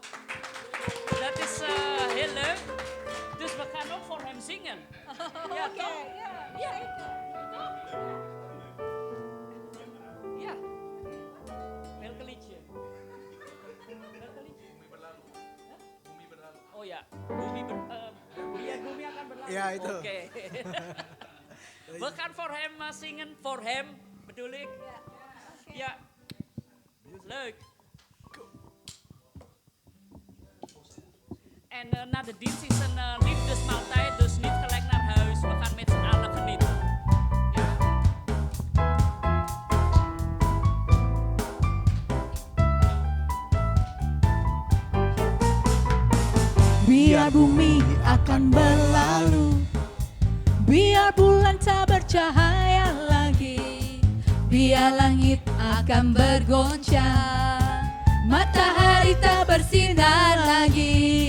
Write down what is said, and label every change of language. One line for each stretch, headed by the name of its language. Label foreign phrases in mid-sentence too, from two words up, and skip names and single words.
Dutch: Dat is heel leuk. Dus we gaan ook voor hem zingen. Ja toch? Ja. Ja. Welke liedje? Oh ja,
Indonesian: Bumi akan berlalu. Ja, itu.
Dutch: Oké. We gaan voor hem zingen, voor hem bedoel ik. Ja, leuk. En na de dienst is een liefdesmaaltijd, dus niet gelijk naar huis. We gaan met z'n allen genieten.
Indonesian: Biar bumi akan berlalu, biar bulan tak bercahaya lagi, biar langit akan bergoncang, matahari tak bersinar lagi.